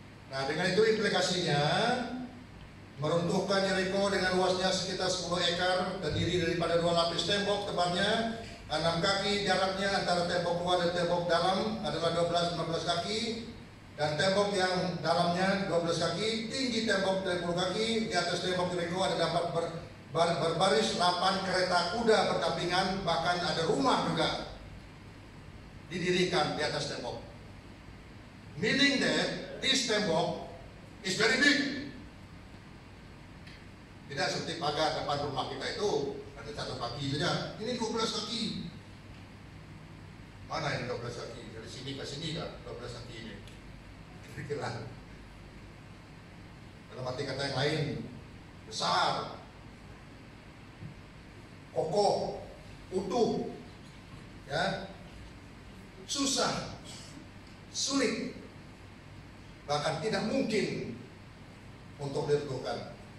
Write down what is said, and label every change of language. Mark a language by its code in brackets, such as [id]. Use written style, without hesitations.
[id] Nah, dengan itu implikasinya meruntuhkan Yeriko dengan luasnya sekitar 10 ekar, terdiri daripada 2 lapis tembok, tebalnya 6 kaki, jaraknya antara tembok luar dan tembok dalam adalah 12-15 kaki, dan tembok yang dalamnya 12 kaki, tinggi tembok 30 kaki, di atas tembok Yeriko ada dapat berbaris 8 kereta kuda berdampingan, bahkan ada rumah juga didirikan di atas tembok. [en] Meaning that this tembok is very big. [id] Tidak seperti pagar depan rumah kita itu ada 1 kaki saja. Ini 12 kaki. Mana ini 12 kaki? Dari sini ke sini kan 12 kaki ini. Kira-kira. Dalam arti kata yang lain, besar, kokoh, utuh, ya, susah, sulit, bahkan tidak mungkin untuk diruntuhkan.